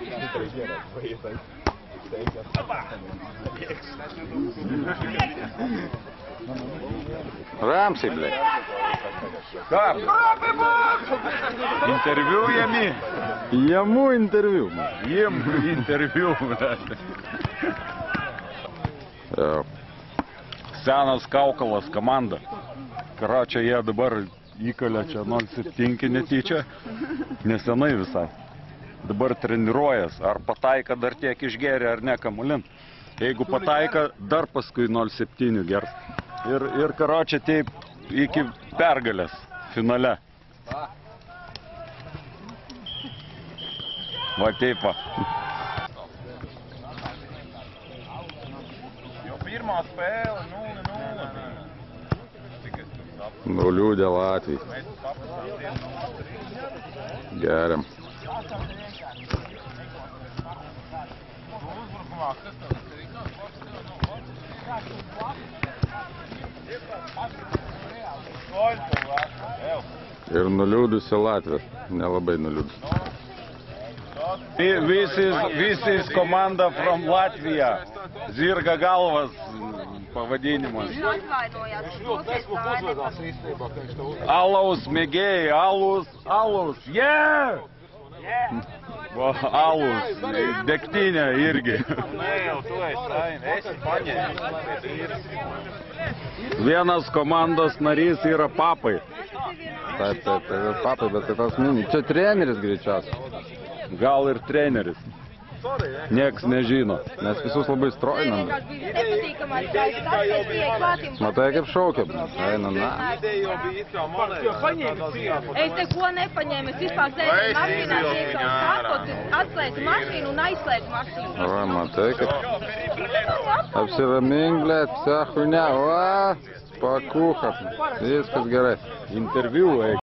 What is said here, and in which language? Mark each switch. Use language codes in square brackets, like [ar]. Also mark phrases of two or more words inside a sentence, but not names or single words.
[ru] Рамси, блядь. Как? Интервью еми? Ему интервью, man. Ем интервью, блядь. [lt] Senas Kaukalas komanda. Karočią jie dabar įkalė čia 07 netyčia. Nesenai visai. Dabar treniruojas. Ar pataika dar tiek išgeria ar ne kamuolin. Jeigu pataika, dar paskui 07 gers. Ir karočią taip iki pergalės finale. Va taip va. [lv] Jo pirmā spēle 0-0. [lt] Nuliūdė Latvijas. Geriam. Ir nuliūdusi Latvija. Nelabai nuliūdusi. [en] This is komanda from Latvija. [lt] Zirga galvas pavadinimas. Alaus mėgėjai, alus. Yeah! Alus, degtinė irgi. Vienas komandos narys yra papai. Taip, papai, bet tai tas mini. Čia treneris greičiausiai. Gal ir treneris. Nieks nežino. Mes visus labai strojinam. Matai, kaip šaukia. Eina, na. [lv] Es neko nepaņēmu, es vispār sēdēju mašīnā, iekšā sākot, atslēdzu mašīnu un aizslēdzu mašīnu. [lt] O, matai, kaip... Apsiramink, blėt, [ru] vся хуйня, [lt] o, pakucha. Viskas gerai. Interviu,